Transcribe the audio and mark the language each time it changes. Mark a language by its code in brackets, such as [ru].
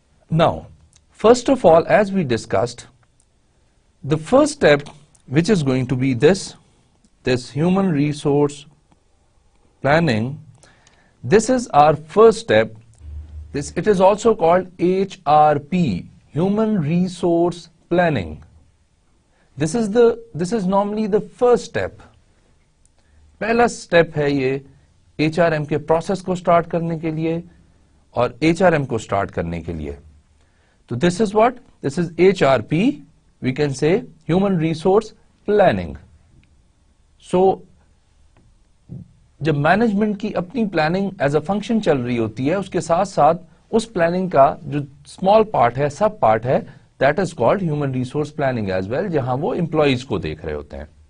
[en] Now, first of all, as we discussed, the first step, which is going to be this human resource planning, this is our first step. It is also called HRP, human resource planning. This is normally the first step. [ur] پہلا step ہے یہ HRM کے process کو start کرنے کے لیے اور HRM کو start کرنے کے لیے. [en] So this is what? This is HRP, we can say human resource planning. [ur] So جب مینجمنٹ کی اپنی پلاننگ [en] as a function [ur] چل رہی ہوتی ہے, اس کے ساتھ ساتھ اس پلاننگ کا جو اسمال پارٹ ہے, سب پارٹ ہے, [en] that is called human resource planning as well, [ur] جہاں وہ امپلائیز کو دیکھ رہے ہوتے ہیں.